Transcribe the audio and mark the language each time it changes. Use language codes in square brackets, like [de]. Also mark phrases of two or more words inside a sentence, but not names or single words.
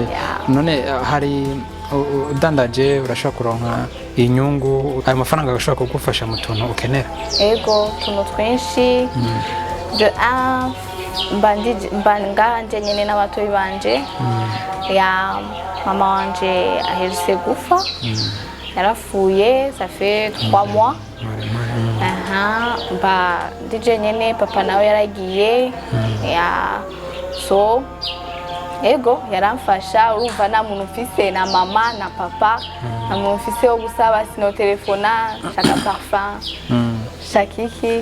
[rn] None hari udandaje urashaka kuronka inyungu, ayo mafaranga agashobora kugufasha mu tuntu ukenera? Ego, tuntu twinshi. De mbanje nyene n'abatoyi banje. Mama wanje aherutse gufa, yarafuye, [fr] ça fait 3 mois. [rn] Ndije nyene, papa nawe yaragiye. So ego yaramfasha, urumva nta muntu mfise na mama na papa, nta muntu mfise wo gusaba sino telefona, shaka parfum, shakiki.